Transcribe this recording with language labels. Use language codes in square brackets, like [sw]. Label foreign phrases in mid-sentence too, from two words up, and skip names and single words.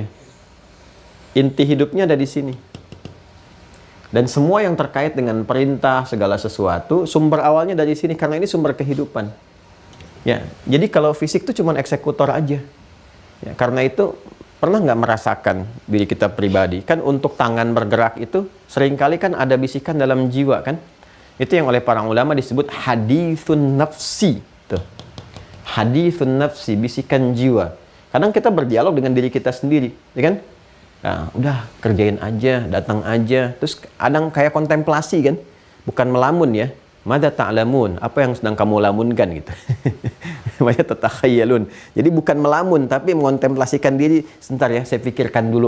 [id] Inti hidupnya ada di sini. Dan semua yang terkait dengan perintah segala sesuatu, sumber awalnya dari sini karena ini sumber kehidupan. Ya, jadi kalau fisik itu cuma eksekutor aja. Ya, karena itu pernah nggak merasakan diri kita pribadi kan untuk tangan bergerak itu seringkali kan ada bisikan dalam jiwa kan? Itu yang oleh para ulama disebut [ar] حديث النفس. [id] Tuh. [ar] حديث النفس, [id] bisikan jiwa. Kadang kita berdialog dengan diri kita sendiri, ya kan? Nah, udah kerjain aja, datang aja. Terus kadang kayak kontemplasi kan? Bukan melamun ya. [ar] ماذا تعلمون? [id] Apa yang sedang kamu lamunkan gitu. Banyak tatakhayyalun. Jadi bukan melamun tapi mengontemplasikan diri. Sebentar ya, saya pikirkan dulu.